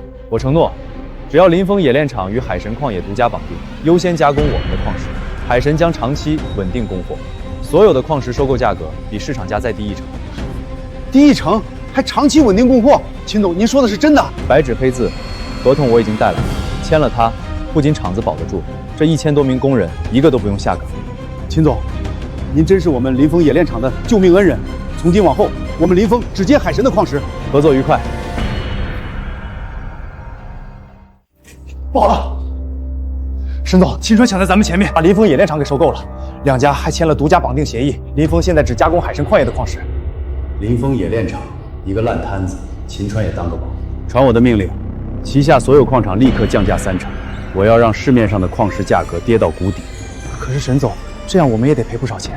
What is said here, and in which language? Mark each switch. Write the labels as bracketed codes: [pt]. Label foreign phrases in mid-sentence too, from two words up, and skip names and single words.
[zh] 我承諾，只要林峰冶煉廠與海神礦業獨家綁定，優先加工我們的礦石，海神將長期穩定供貨，所有的礦石收購價格比市場價再低1成。低1成？還長期穩定供貨？秦總，您說的是真的？白紙黑字，合同我已經帶來，簽了它，不僅廠子保得住，這1000多名工人一個都不用下崗。秦總，您真是我們林峰冶煉廠的救命恩人。從今往後，我們林峰只接海神的礦石。合作愉快。不好了，沈總，秦川搶在咱們前面，把林峰冶煉廠給收購了，兩家還簽了獨家綁定協議。林峰現在只加工海神礦業的礦石。林峰冶煉廠一個爛攤子，秦川也當個寶。傳我的命令，旗下所有礦場立刻降價3成，我要讓市面上的礦石價格跌到谷底。可是沈總，這樣我們也得賠不少錢。